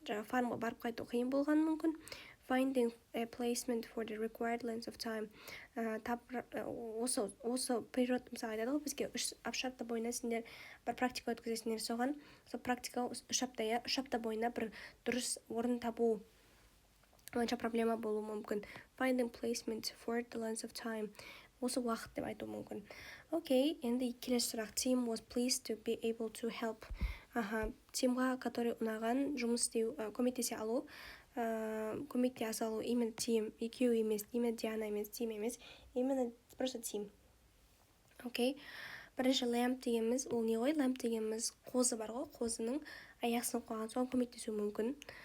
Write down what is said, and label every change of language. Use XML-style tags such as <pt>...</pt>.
<kk>фармға барып қайту қиын болған мүмкін,</kk> <en>finding a placement for the required length of time,</en> <kk>осы период, мысалы айтады ғой, бізге 3 апта бойына сендер бір практика өткізесіңдер, соған сол практика 3 апта бойына бір дұрыс орын табу бойынша проблема болуы мүмкін.</kk> <en>Finding placement for the length of time,</en> <kk>осы уақыт деп айту мүмкін. Okay, енді келесі сұрақ.</kk> <en>Team was pleased to be able to help.</en> <kk>Тимға, который ұнаған жұмыс істеу, көмектесе алу, именно team, екеу емес, именно Диана емес, team емес, именно просто team. Okay, бірінші lamp дегеніміз, ол не ғой? Lamp дегеніміз қозы бар ғой, қозының аяқсын қойған, соған көмектесу мүмкін.</kk>